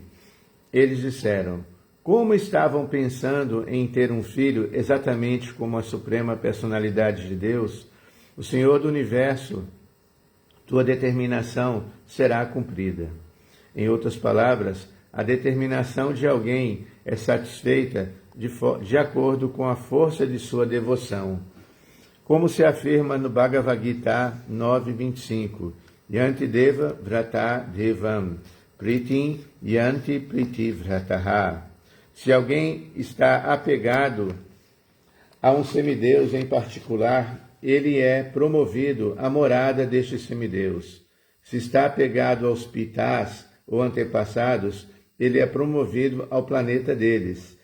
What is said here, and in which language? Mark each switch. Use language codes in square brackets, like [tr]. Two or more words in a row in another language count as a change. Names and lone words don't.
[pt] Eles disseram: como estavam pensando em ter um filho exatamente como a suprema personalidade de Deus, o Senhor do Universo, tua determinação será cumprida. Em outras palavras, a determinação de alguém é satisfeita de acordo com a força de sua devoção. Como se afirma no Bhagavad Gita 9.25, [sa] यान्ति देव व्रता देवम् प्रीतिम् यान्ति प्रीति व्रताः. [pt] Se alguém está apegado a um semideus em particular, ele é promovido à morada deste semideus. Se está apegado aos pitás ou antepassados, ele é promovido ao planeta deles.